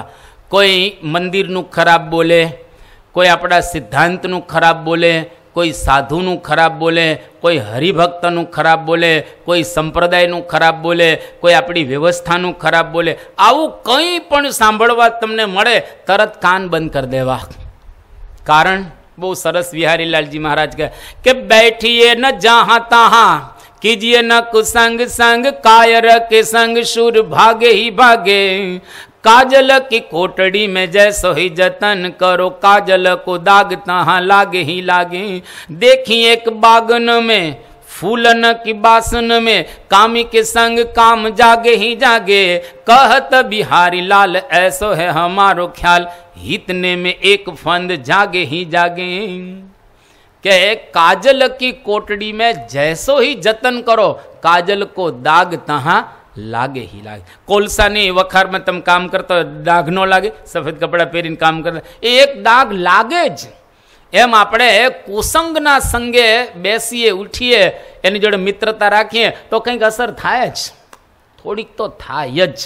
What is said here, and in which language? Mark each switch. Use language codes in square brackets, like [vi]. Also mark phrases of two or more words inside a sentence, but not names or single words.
[gu] કોઈ મંદિરનું ખરાબ બોલે, કોઈ આપણા સિદ્ધાંતનું ખરાબ બોલે, કોઈ સાધુનું ખરાબ બોલે, કોઈ હરિભક્તનું ખરાબ બોલે, કોઈ સંપ્રદાયનું ખરાબ બોલે, કોઈ આપણી વ્યવસ્થાનું ખરાબ બોલે, આવું કંઈ પણ સાંભળવા તમને મળે તરત કાન બંધ કરી દેવા. કારણ બહુ સરસ વિહારીલાલજી મહારાજ કહે કે [hi] बैठिए न जहाँ तहाँ कीजिए न कुसंग संग कायर के संग शूर भागे ही भागे. काजल की कोटड़ी में जैसो ही जतन करो काजल को दाग तहाँ लागे ही लागे. देखी एक बागन में फूलन की बासन में कामी के संग काम जागे ही जागे. कहत बिहारी लाल ऐसो है हमारो ख्याल हितने में एक फंद जागे ही जागे. के काजल की कोटड़ी में जैसो ही जतन करो काजल को दाग तहाँ लागे ही लागे. [gu] કોલસાની વખારમાં તમે કામ કરતા દાગ ન લાગે? સફેદ કપડાં પહેરીને કામ કરતા એ એક દાગ લાગે જ. એમ આપણે કુસંગના સંગે બેસીએ, ઉઠીએ, એની જોડે મિત્રતા રાખીએ તો કંઈક અસર થાય જ, થોડીક તો થાય જ.